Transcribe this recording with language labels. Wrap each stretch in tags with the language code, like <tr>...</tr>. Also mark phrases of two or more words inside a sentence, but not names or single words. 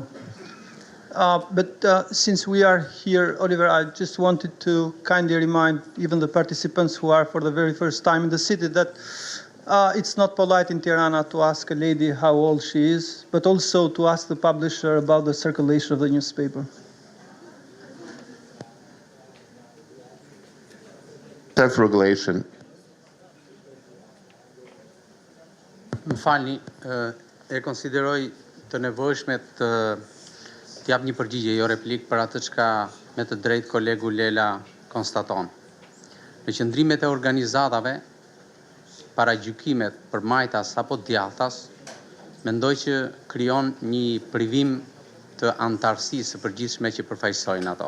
<en>But since we are here, Oliver, I just wanted to kindly remind even the participants who are for the very first time in the city that it's not polite in Tirana to ask a lady how old she is, but also to ask the publisher about the circulation of the newspaper. Self-regulation.</en> <sq>Më falni, e konsideroj të nevojshme të jap një përgjigje, jo replik, për atë çka me të drejtë kolegu Lela konstaton. Në qëndrimet e organizatave, para gjykimet për majtas apo djathtas, mendoj që krijon një privim të antarësisë së përgjithshme që përfaqësojnë ato.</sq>